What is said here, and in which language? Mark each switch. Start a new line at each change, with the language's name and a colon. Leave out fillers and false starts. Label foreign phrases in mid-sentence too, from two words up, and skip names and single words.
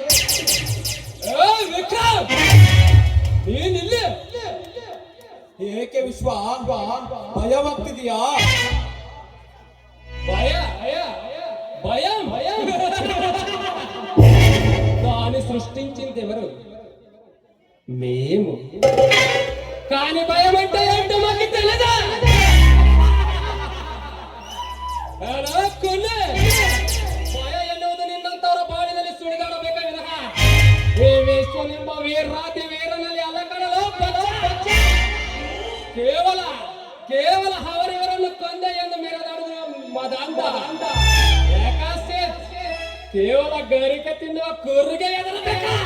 Kannada: ಏಕೆ ವಿಶ್ವ ಭಯವಾಗ್ತಿದೆಯಾ?
Telugu: భయం దాన్ని సృష్టించింది ఎవరు? మేము. కానీ భయం అంటే ఏంటో మాకు తెలియదా?
Kannada: ಭಯ ಎನ್ನುವುದು ನಿನ್ನಂತವರ ಬಾಳಿನಲ್ಲಿ ಸುಳಿದಾಡಬೇಕ ವಿನಃ ಈ ವಿಶ್ವನೆಂಬ ವೀರಾತಿ ವೀರನಲ್ಲಿ ಅಲಕಡಲು ಕೇವಲ ಅವರಿವರನ್ನು ಕೊಂದೆ ಎಂದು ಮೆರೆದಾಡುವ ಮದಾಂತ ಯಾಕಾಸ್ತಿ ಕೇವಲ ಗರಿಕೆ ತಿನ್ನುವ ಕುರಿಗೆ ಎದರಬೇಕ.